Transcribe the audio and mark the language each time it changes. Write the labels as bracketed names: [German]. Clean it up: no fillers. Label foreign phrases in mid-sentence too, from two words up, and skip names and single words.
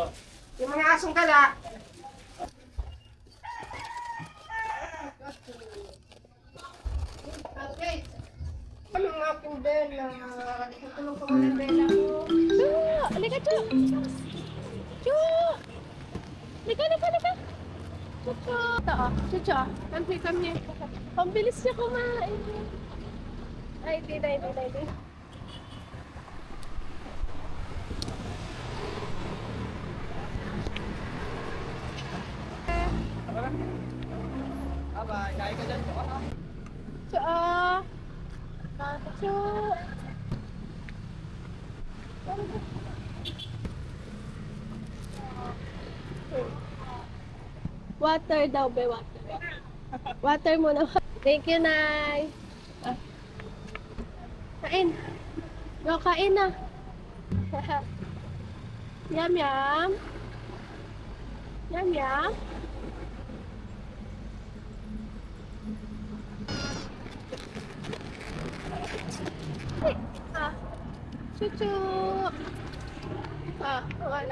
[Filipino] Yung mga asong gala. Ano nga aking bela? Tutulong ko mga bela ko. Chu! Halika, Chu! Chu! Halika! Chu! Ito ah. Chu! [English] Come here. [Filipino] Pambilis niya kumain. Ay, hindi. Bye-bye. Kain ka dyan po. Chu! Chu! Water daw, be, water. Water muna. [English] Thank you, [Filipino] Nay. Kain. Go, kain na. Yum. Ah. Chuchu. Wala.